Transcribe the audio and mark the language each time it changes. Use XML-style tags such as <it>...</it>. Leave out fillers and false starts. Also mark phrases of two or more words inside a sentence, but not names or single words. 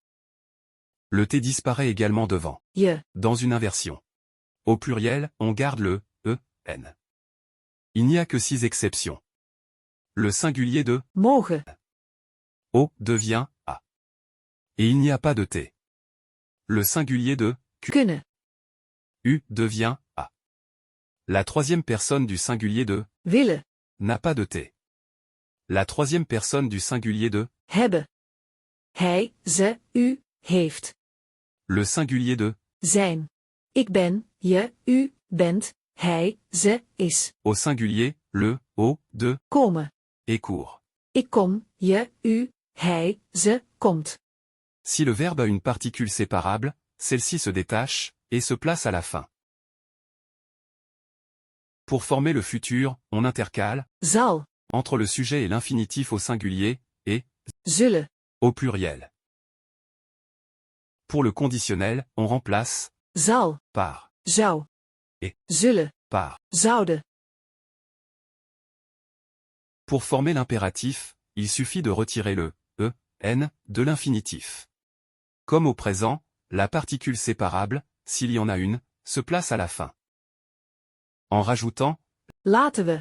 <fr>Le t disparaît également devant. Je. Dans une inversion. Au pluriel, on garde le n. Il n'y a que 6 exceptions. Le singulier de</fr> <nl>Mogen.</nl> <fr>O devient a. Et il n'y a pas de t. Le singulier de</fr> <nl>Kunnen.</nl> <fr>U devient a. La troisième personne du singulier de</fr> <nl>Willen.</nl> <fr>n'a pas de t. La troisième personne du singulier de</fr> <nl>Hebben. Hij, ze, u, heeft.</nl> <fr>le singulier de</fr> <nl>Zijn. Ik ben, je, u, bent, hij, ze, is.</nl> <fr>au singulier, le o de</fr> <nl>Komen.</nl> <fr>est court.</fr> <nl>Ik kom, je, u, hij, ze, komt.</nl> <fr>Si le verbe a une particule séparable, celle-ci se détache et se place à la fin. Pour former le futur, on intercale</fr> <nl>Zal.</nl> <fr>entre le sujet et l'infinitif au singulier et</fr> <nl>Zullen.</nl> <fr>au pluriel. Pour le conditionnel, on remplace</fr> <nl>Zal.</nl> <fr>par</fr> <nl>Zou.</nl> <fr>Et.</fr> <nl>Zullen.</nl> <fr>par.</fr> <nl>Zouden.</nl> <fr>Pour former l'impératif, il suffit de retirer le n de l'infinitif. Comme au présent, la particule séparable, s'il y en a une, se place à la fin. En rajoutant</fr> <nl>Laten we.</nl>